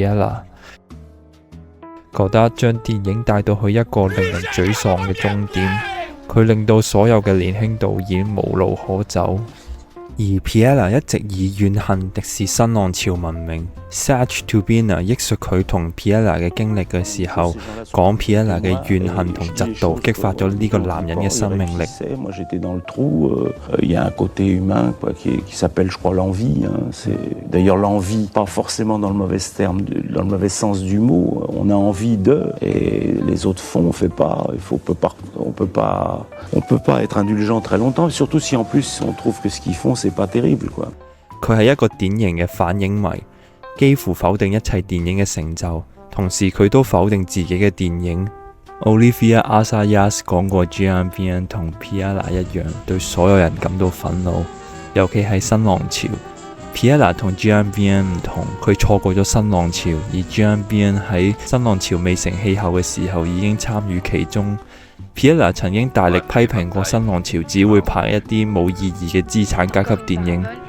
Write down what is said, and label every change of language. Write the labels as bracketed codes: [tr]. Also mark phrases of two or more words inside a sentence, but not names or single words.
[yue] Pialat。Godard 將電影帶到去一個令人沮喪嘅終點，佢令到所有嘅年輕導演無路可走。而 Pialat 一直以怨恨敵視新浪潮聞名。Serge Toubiana 憶述佢同 Pialat 嘅經歷嘅時候，講 Pialat 嘅怨恨同嫉妒激發咗呢個男人嘅生命力。 [fr] Moi j'étais dans le trou, il y a un côté humain qui s'appelle je crois l'envie. C'est d'ailleurs l'envie, pas forcément dans le mauvais terme, dans le mauvais sens du mot. On a envie de, et les autres font, on fait pas. On peut pas être indulgent très longtemps, surtout si en plus on trouve que ce qu'ils font c'est pas terrible quoi. [yue] 佢係一個典型嘅反影迷，幾乎否定一切電影嘅成就，同時佢都否定自己嘅電影。Olivier Assayas 講過 Jean Vian 同 Pialat 一樣，對所有人感到憤怒，尤其係新浪潮。Pialat 同 Jean Vian 唔同，佢錯過咗新浪潮，而 Jean Vian 喺新浪潮未成氣候嘅時候已經參與其中。Pialat 曾經大力批評過新浪潮只會拍一啲冇意義嘅資產階級電影。